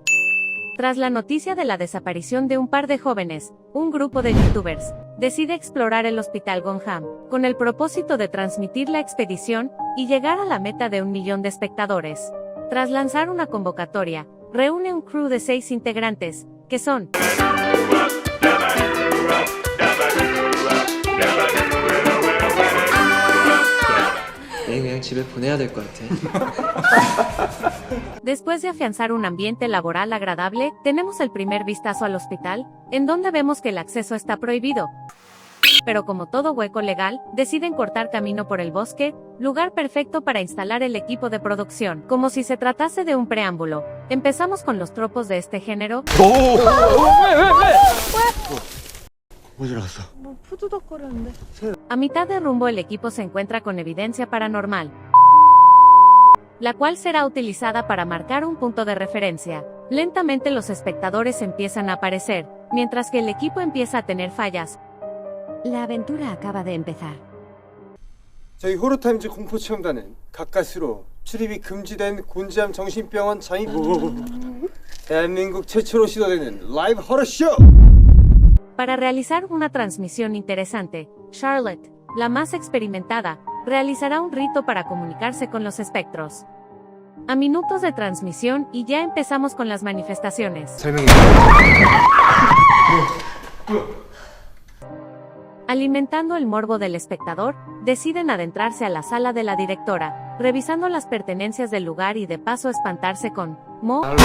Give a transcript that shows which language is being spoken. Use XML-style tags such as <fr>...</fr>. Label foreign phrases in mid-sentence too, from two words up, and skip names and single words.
<es>Tras la noticia de la desaparición de un par de jóvenes, un grupo de youtubers decide explorar el Hospital Gongham, con el propósito de transmitir la expedición y llegar a la meta de 1 millón de espectadores. Tras lanzar una convocatoria, reúne un crew de 6 integrantes, que son</es> <ko>그냥 집에 보내야 될 것 같아.</ko> <es>Después de afianzar un ambiente laboral agradable, tenemos el primer vistazo al hospital, en donde vemos que el acceso está prohibido. Pero como todo hueco legal, deciden cortar camino por el bosque, lugar perfecto para instalar el equipo de producción, como si se tratase de un preámbulo. Empezamos con los tropos de este género. A mitad de rumbo el equipo se encuentra con evidencia paranormal, la cual será utilizada para marcar un punto de referencia. Lentamente los espectadores empiezan a aparecer, mientras que el equipo empieza a tener fallas. La aventura acaba de empezar.</es> <ko>저희 호러타임즈 공포체험단은 가까스로 출입이 금지된 곤지암 정신병원 장인 대한민국 최초로 시도되는 라이브 호러쇼!</ko> <es>Para realizar una transmisión interesante, Charlotte, la más experimentada, realizará un rito para comunicarse con los espectros. A minutos de transmisión y ya empezamos con las manifestaciones. Alimentando el morbo del espectador, deciden adentrarse a la sala de la directora, revisando las pertenencias del lugar y de paso espantarse con Mo.</es>